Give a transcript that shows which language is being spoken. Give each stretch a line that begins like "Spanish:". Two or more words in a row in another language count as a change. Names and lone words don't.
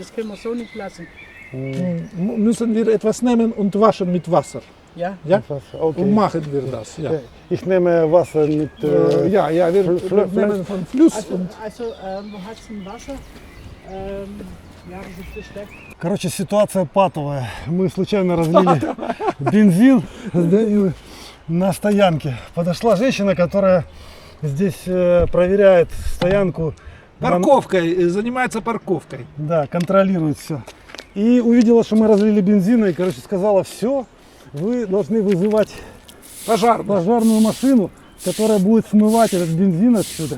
German: Das können wir so nicht lassen. Müssen wir etwas nehmen und waschen mit Wasser. Ja? Ja? Okay. Und machen wir das. Ja, Ich nehme Wasser mit. ja, ja, wir nehmen von Fluss und Wo hat es ein Wasser? Ja, das ist das weg.
Russian: Короче, ситуация патовая. Мы случайно разлили бензин на стоянке. Подошла женщина, которая здесь проверяет стоянку. парковкой, занимается парковкой. Да, контролирует все. И увидела, что мы разлили бензина и, короче, сказала, все, вы должны вызывать пожарную машину, которая будет смывать этот бензин отсюда.